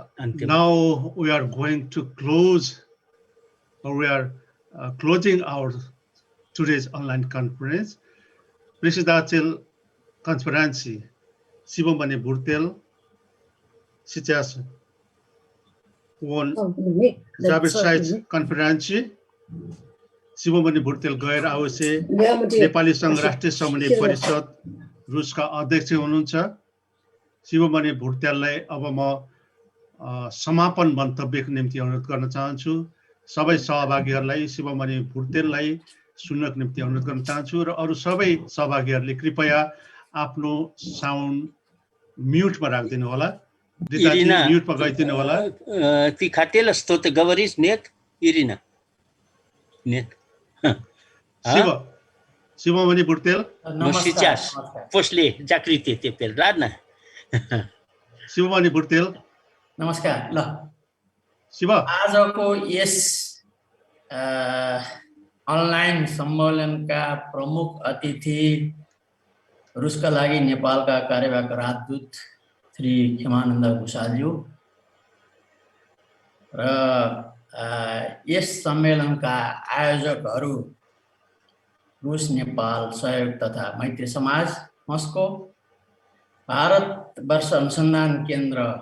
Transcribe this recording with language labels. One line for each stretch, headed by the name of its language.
English: Now we are going to close, or we are closing our today's online conference.
Russian: Председатель конференции शिवमणि भुर्तेल, сейчас он завершает конференцию.
Nepali: Sivamani Bhurtel गएर आउँछे, नेपाली सङ्घ राष्ट्रिय समन्वय परिषद रुसका अध्यक्ष हुनुहुन्छ। शिवमणि भुर्तेललाई अब म समापन मन्तव्यको निम्ति अनुरोध गर्न चाहन्छु। सबै सहभागीहरूलाई शिवमणि भुर्तेललाई सुन्नको निम्ति अनुरोध गर्न चाहन्छु र अरू सबै सहभागीहरूले कृपया आफ्नो साउन्ड म्युटमा राखिदिनु होला।
Russian: Irina,
Nepali: म्युटमा गइदिनु होला।
Russian: Ты хотела что-то говорить? Нет, Ирина? Нет. ಶಿವಮಣಿ Буртел. Но сейчас, после закрытия теперь, ладно? शिवमणि Буртел.
Nepali: नमस्कार। ल शिव, आजको यस अनलाइन सम्मेलनका प्रमुख अतिथि रुसका लागि नेपालका कार्यवाहक राजदूत श्री हिमानन्द भुषालज्यू र यस सम्मेलनका आयोजकहरू रुस नेपाल सहयोग तथा मैत्री समाज मस्को, भारतवर्ष अनुसन्धान केन्द्र